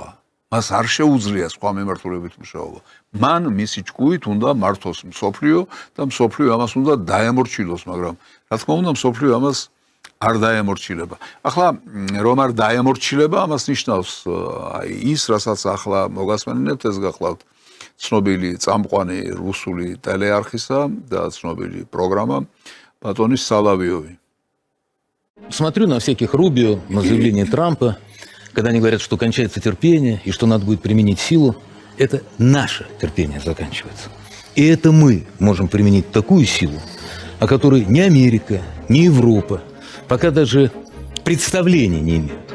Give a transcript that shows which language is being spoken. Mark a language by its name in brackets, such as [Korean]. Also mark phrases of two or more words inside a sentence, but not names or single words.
[Georgian] მას არ შეუძლია სხვა მიმართულებით მუშაობა. მან მისი ჭკუით უნდა მართოს მსოფლიო და მსოფლიო ამას უნდა დაემორჩილოს, მაგრამ რა თქმა უნდა მსოფლიო ამას არ დაემორჩილება. ახლა რომ არ დაემორჩილება, ამას ნიშნავს აი ის, რასაც ახლა მოგასმენინებთ, ეს გახლავთ ცნობილი წამყვანი რუსული ტელეარხისა და ცნობილი პროგრამა ბატონის სალავიოვი. [Russian] Смотрю на всяких Рубио, на заявление Трампа, когда они говорят, что кончается терпение и что надо будет применить силу. Это наше терпение заканчивается. И это мы можем применить такую силу, о которой ни Америка, ни Европа пока даже представления не имеют.